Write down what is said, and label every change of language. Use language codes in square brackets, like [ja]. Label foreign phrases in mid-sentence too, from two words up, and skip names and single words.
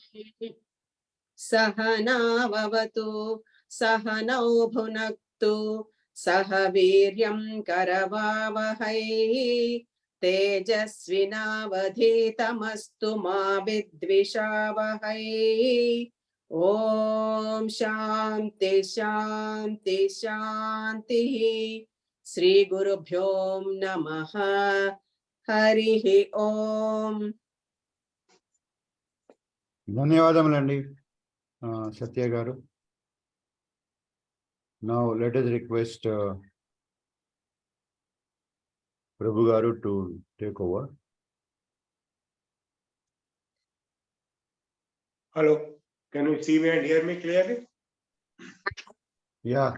[sa] सहनाववतु सहनौ भुनक्तु सह वीर्यं करवावहै तेजस्विनावधीतमस्तु मा विद्विषावहै ॐ शान्ति शान्ति शान्तिः श्री गुरुभ्यो नमः हरिः ओम [te] ధన్యవాదములండి సత్య గారు. [en] Now let us request Prabhu garu to take over. Hello, can you see me and hear me clearly? Yeah.